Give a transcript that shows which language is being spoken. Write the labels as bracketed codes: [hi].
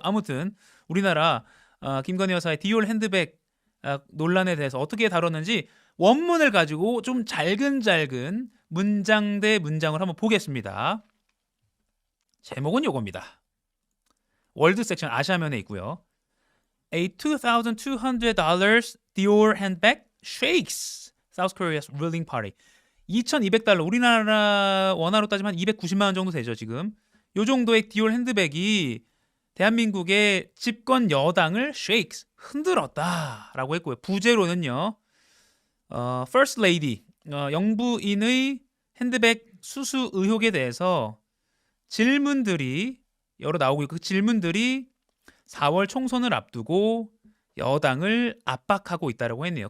[ko] 아무튼 우리나라 김건희 여사의 디올 핸드백 논란에 대해서 어떻게 다뤘는지 원문을 가지고 좀 잘근잘근 문장 대 문장을 한번 보겠습니다. 제목은 요겁니다. 월드 섹션 아시아면에 있고요. [en] A $2,200 Dior handbag shakes South Korea's ruling party. [ko] $2,200 우리나라 원화로 따지면 한 290만 원 정도 되죠 지금. 요 정도의 디올 핸드백이 대한민국의 집권 여당을 shakes 흔들었다라고 했고요. 부제로는요. First Lady 영부인의 핸드백 수수 의혹에 대해서 질문들이 여러 나오고 있고 그 질문들이 4월 총선을 앞두고 여당을 압박하고 있다라고 했네요.